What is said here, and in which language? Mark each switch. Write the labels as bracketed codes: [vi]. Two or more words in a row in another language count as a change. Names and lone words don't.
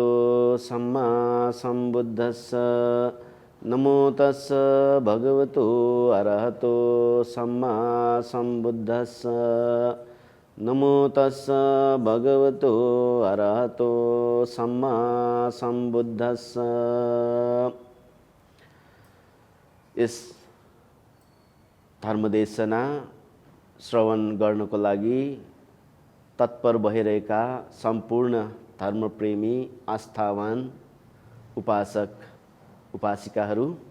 [pi] सम्मा सम्बुद्धस्स नमो तस्स भगवतो अरहतो सम्मा सम्बुद्धस्स नमो तस्स भगवतो अरहतो सम्मा सम्बुद्धस्स। [ne] यस धर्मदेशना श्रवण गर्नको लागि तत्पर भइरहेका सम्पूर्ण धर्मप्रेमी आस्थावान उपासक उपासिकाहरू